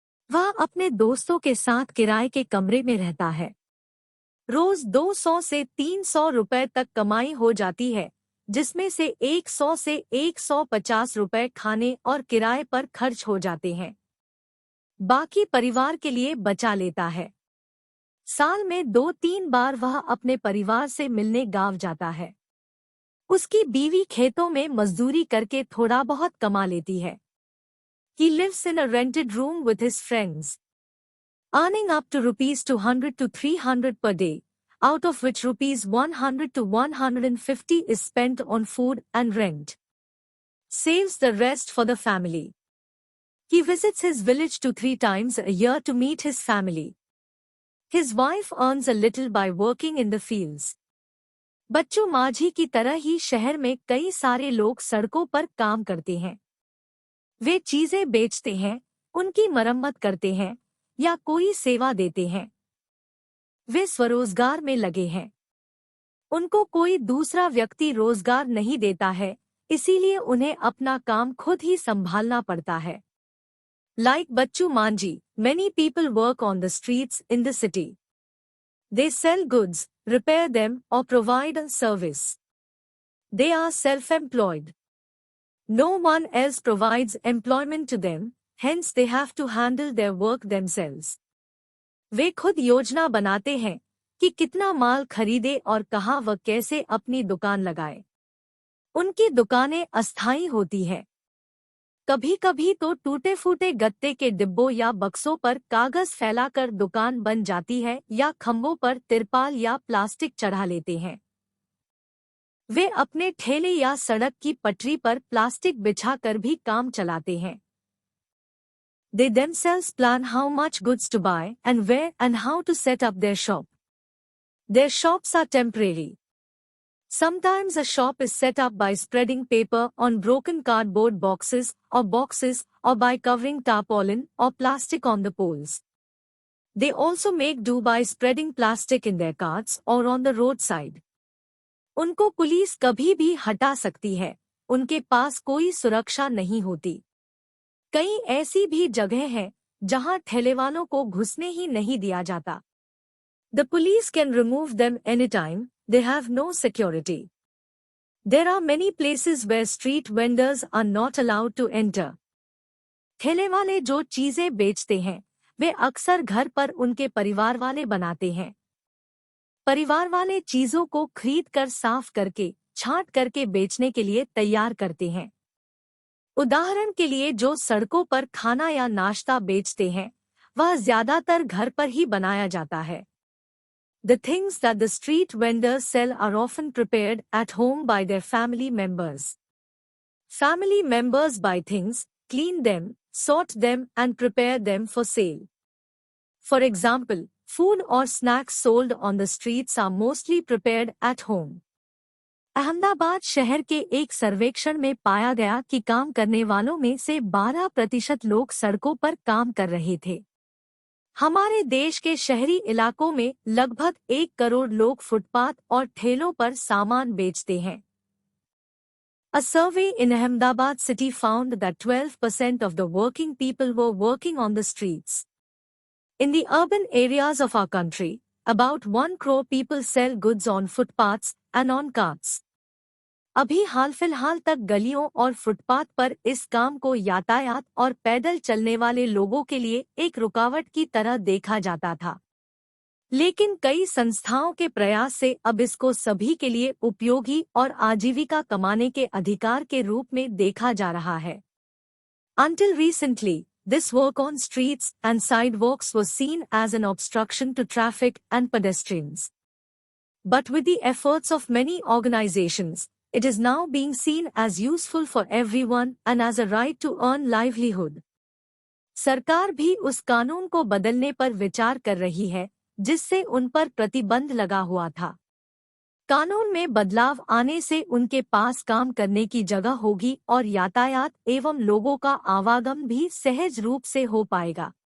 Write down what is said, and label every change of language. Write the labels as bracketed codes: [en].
[hi] वह अपने दोस्तों के साथ किराए के कमरे में रहता है। रोज 200 से 300 रुपए तक कमाई हो जाती है, जिसमें से 100 से 150 रुपए खाने और किराए पर खर्च हो जाते हैं। बाकी परिवार के लिए बचा लेता है। साल में 2-3 बार वह अपने परिवार से मिलने गांव जाता है। उसकी बीवी खेतों में मजदूरी करके थोड़ा बहुत कमा लेती है। [en] He lives in a rented room with his friends, earning up to rupees 200 to 300 per day, out of which rupees 100 to 150 is spent on food and rent. Saves the rest for the family. He visits his village 2-3 times a year to meet his family. His wife earns a little by working in the fields. [hi] बच्चू माझी की तरह ही शहर में कई सारे लोग सड़कों पर काम करते हैं। वे चीजें बेचते हैं, उनकी मरम्मत करते हैं या कोई सेवा देते हैं। वे स्वरोजगार में लगे हैं। उनको कोई दूसरा व्यक्ति रोजगार नहीं देता है, इसीलिए उन्हें अपना काम खुद ही संभालना पड़ता है। [en] Like Bachchu Manjhi, many people work on the streets in the city. They sell goods, repair them, or provide a service. They are self-employed. No one else provides employment to them, hence they have to handle their work themselves. [hi] वे खुद योजना बनाते हैं कि कितना माल खरीदे और कहाँ व कैसे अपनी दुकान लगाए। उनकी दुकानें अस्थायी होती हैं। कभी-कभी तो टूटे-फूटे गत्ते के डिब्बों या बक्सों पर कागज फैलाकर दुकान बन जाती है या खंभों पर तिरपाल या प्लास्टिक चढ़ा लेते हैं। वे अपने ठेले या सड़क की पटरी पर प्लास्टिक बिछाकर भी काम चलाते हैं। [en] They themselves plan how much goods to buy and where and how to set up their shop. Their shops are temporary. Sometimes a shop is set up by spreading paper on broken cardboard boxes or by covering tarpaulin or plastic on the poles. They also make do by spreading plastic in their carts or on the roadside. [hi] उनको police कभी भी हटा सकती है, उनके पास कोई सुरक्षा नहीं होती। कई ऐसी भी जगह है जहां ठेलेवालों को घुसने ही नहीं दिया जाता। [en] The police can remove them anytime, they have no security. There are many places where street vendors are not allowed to enter. [hi] ठेले वाले जो चीजें बेचते हैं, वे अक्सर घर पर उनके परिवार वाले बनाते हैं। परिवार वाले चीजों को खरीद कर साफ करके, छांट करके बेचने के लिए तैयार करते हैं। उदाहरण के लिए जो सड़कों पर खाना या नाश्ता बेचते हैं, वह ज्यादातर घर पर ही बनाया जाता है। [en] The things that the street vendors sell are often prepared at home by their family members. Family members buy things, clean them, sort them and prepare them for sale. For example, food or snacks sold on the streets are mostly prepared at home. [hi] Ahmedabad शहर के एक सर्वेक्षण में पाया गया कि काम करने वालों में से 12% लोग सड़कों पर काम कर रहे थे। हमारे देश के शहरी इलाकों में लगभग 1 करोड़ लोग फुटपाथ और ठेलों पर सामान बेचते हैं। [en] A survey in Ahmedabad city found that 12% of the working people were working on the streets. In the urban areas of our country, about 1 crore people sell goods on footpaths and on carts. [hi] अभी हाल फिलहाल तक गलियों और footpath पर इस काम को यातायात और पैदल चलने वाले लोगों के लिए एक रुकावट की तरह देखा जाता था, लेकिन कई संस्थाओं के प्रयास से अब इसको सभी के लिए उपयोगी और आजीविका कमाने के अधिकार के रूप में देखा जा रहा है। [en] Until recently, this work on streets and sidewalks was seen as an obstruction to traffic and pedestrians. But with the efforts of many organizations, it is now being seen as useful for everyone and as a right to earn livelihood. [hi] सरकार भी उस कानून को बदलने पर विचार कर रही है जिससे उन पर प्रतिबंध लगा हुआ था। कानून में बदलाव आने से उनके पास काम करने की जगह होगी और यातायात एवं लोगों का आवागमन भी सहज रूप से हो पाएगा।